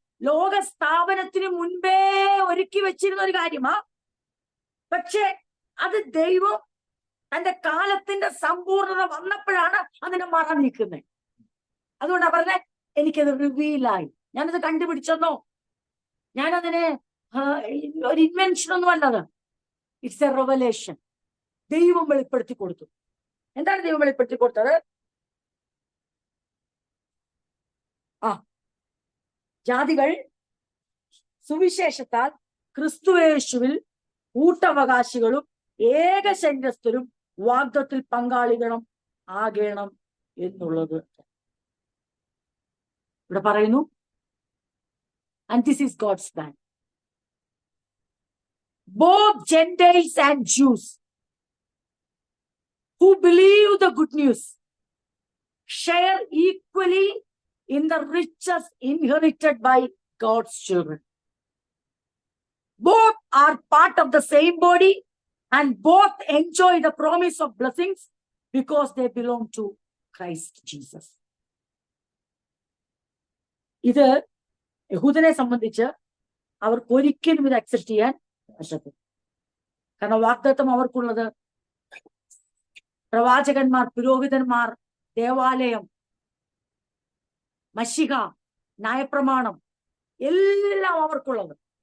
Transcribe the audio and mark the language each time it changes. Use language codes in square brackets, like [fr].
[ml] ലോക സ്ഥാപനത്തിന് മുൻപേ ഒരുക്കി വെച്ചിരുന്ന ഒരു കാര്യമാ. പക്ഷെ അത് ദൈവം തന്റെ കാലത്തിന്റെ സമ്പൂർണത വന്നപ്പോഴാണ് അതിനെ മറ നീക്കുന്നത്. അതുകൊണ്ടാ പറഞ്ഞേ എനിക്കത് റിവീലായി. ഞാനത് കണ്ടുപിടിച്ചെന്നോ, ഞാനതിനെ ഒരു ഇൻവെൻഷൻ ഒന്നും അല്ലത്. [en] It's a revelation. [ml] ദൈവം വെളിപ്പെടുത്തി കൊടുത്തു. എന്താണ് ദൈവം വെളിപ്പെടുത്തി കൊടുത്തത്? ജാതികൾ സുവിശേഷത്താൽ ക്രിസ്തുയേശുവിൽ കൂട്ടവകാശികളും ഏകശരീരസ്ഥരും വാഗ്ദത്തിൽ പങ്കാളികളും ആകണം എന്നുള്ളത് ഇവിടെ പറയുന്നു. [en] And this is God's plan. Both Gentiles and Jews who believe the good news share equally in the riches inherited by God's children. Both are part of the same body and both enjoy the promise of blessings because they belong to Christ Jesus. [ml] ഇത് യഹൂദനെ സംബന്ധിച്ച് അവർക്ക് ഒരിക്കലും ഇത് accept ചെയ്യാൻ പറ്റത്തില്ല. കാരണം വാഗ്ദത്തം അവർക്കുള്ളത് പ്രവാചകന്മാർ, പുരോഹിതന്മാർ, ദേവാലയം, മശിഹ, ന്യായപ്രമാണം എല്ലാം അവർക്കുള്ളത്.